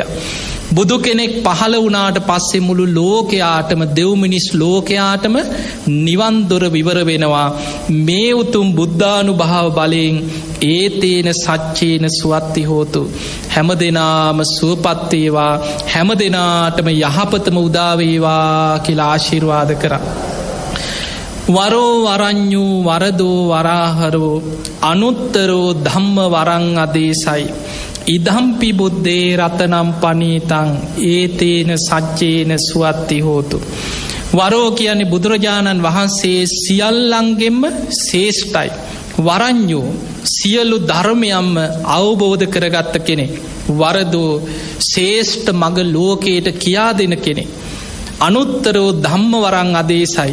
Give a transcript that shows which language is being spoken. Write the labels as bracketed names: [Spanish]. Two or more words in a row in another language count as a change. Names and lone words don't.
[Sinhala] බුදු කෙනෙක් පහළ වුණාට පස්සේ මුළු ලෝකයාටම, දෙව් මිනිස් ලෝකයාටම නිවන් දොර විවර වෙනවා මේ උතුම් බුද්ධානුභාව බලයෙන්. [Pali] ඒතේන සච්චේන සුවත්ති හෝතු. [Sinhala] හැම දෙනාම සුවපත් වේවා, හැම දෙනාටම යහපතම උදා වේවා කියලා ආශිර්වාද කරා. [Pali] වරෝ වරඤ්ඤු වරදෝ වරාහරෝ අනුත්තරෝ ධම්ම වරං අදේසයි ඉදම්පි බුද්ධේ රතනම් පනීතං ඒතේන සච්චේන සුවත්ති හෝතු. [Sinhala] වරෝ කියන්නේ බුදුරජාණන් වහන්සේ සියල්ලන්ගෙන්ම ශ්‍රේෂ්ඨයි. වරඤ්ඤෝ සියලු ධර්මයන්ම අවබෝධ කරගත්ත කෙනෙක්. වරදෝ ශ්‍රේෂ්ඨ මඟ ලෝකයට කියා දෙන කෙනෙක්. [Pali] අනුත්තරෝ ධම්ම වරං අදේසයි.